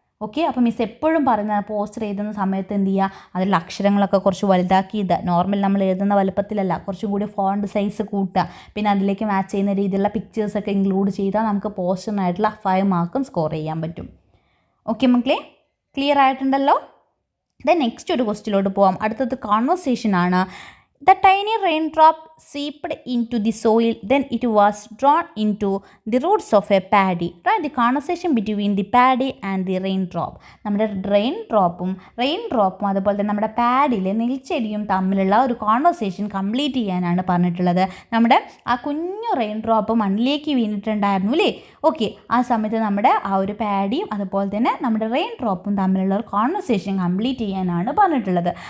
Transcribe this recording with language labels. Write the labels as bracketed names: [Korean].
[Malayalam] Okay, അപ്പോൾ miss എപ്പോഴും പറയുന്നത് പോസ്റ്റർ എഴുതുന്ന സമയത്ത് എന്ത് ചെയ്യുക, അതിലുള്ള അക്ഷരങ്ങളൊക്കെ കുറച്ച് വലുതാക്കിയത്, നോർമൽ നമ്മൾ എഴുതുന്ന വലുപ്പത്തിലല്ല, കുറച്ചും കൂടി ഫോണ്ട് സൈസ് കൂട്ടുക. പിന്നെ അതിലേക്ക് മാച്ച് ചെയ്യുന്ന രീതിയിലുള്ള പിക്ചേഴ്സൊക്കെ ഇൻക്ലൂഡ് ചെയ്താൽ നമുക്ക് പോസ്റ്ററിനായിട്ടുള്ള 5 മാർക്കും സ്കോർ ചെയ്യാൻ പറ്റും. ഓക്കെ മക്കളെ, ക്ലിയർ ആയിട്ടുണ്ടല്ലോ. ദെൻ നെക്സ്റ്റ് ഒരു ക്വസ്റ്റ്യനിലോട്ട് പോകാം. അടുത്തത് കോൺവെർസേഷൻ ആണ്. [English] The tiny raindrop seeped into the soil, then it was drawn into the roots of a paddy. Right, the conversation between the paddy and the raindrop. [Malayalam] നമ്മുടെ റെയിൻഡ്രോപ്പും അതുപോലെ തന്നെ നമ്മുടെ പാഡിയിലെ നെൽച്ചെടിയും തമ്മിലുള്ള ഒരു കോൺവെർസേഷൻ കംപ്ലീറ്റ് ചെയ്യാനാണ് പറഞ്ഞിട്ടുള്ളത്. നമ്മുടെ ആ കുഞ്ഞു റെയിൻഡ്രോപ്പ് മണ്ണിലേക്ക് വീണിട്ടുണ്ടായിരുന്നു അല്ലേ. ഓക്കെ, ആ സമയത്ത് നമ്മുടെ ആ ഒരു പാഡിയും അതുപോലെ തന്നെ നമ്മുടെ റെയിൻഡ്രോപ്പും തമ്മിലുള്ള ഒരു കോൺവെർസേഷൻ കംപ്ലീറ്റ് ചെയ്യാനാണ് പറഞ്ഞിട്ടുള്ളത്.